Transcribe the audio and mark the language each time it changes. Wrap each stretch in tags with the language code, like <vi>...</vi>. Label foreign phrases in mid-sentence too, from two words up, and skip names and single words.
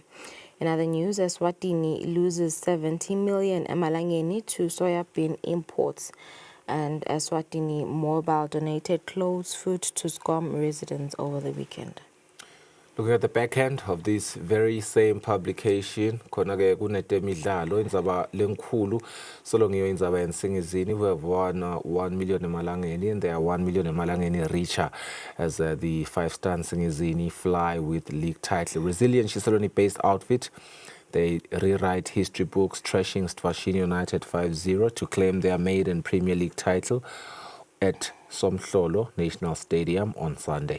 <en>In other news, Eswatini loses 70 million emalangeni to soybean imports. And Eswatini Mobile donated clothes, food to SCOM residents over the weekend. Looking at the back end of this very same publication,</en> <ss>khona-ke kunetemidlalo indzaba lenkhulu solo ngiyo indzaba yaseNingizini.</ss> <en>We have won 1 million emalangeni, and they are 1 million emalangeni richer as the five-star Singizini fly with league title. Resilient Shiseloni-based outfit. They rewrite history books, trashing Eswatini United 5-0 to claim their maiden Premier League title at Somhlolo National Stadium on Sunday.</en>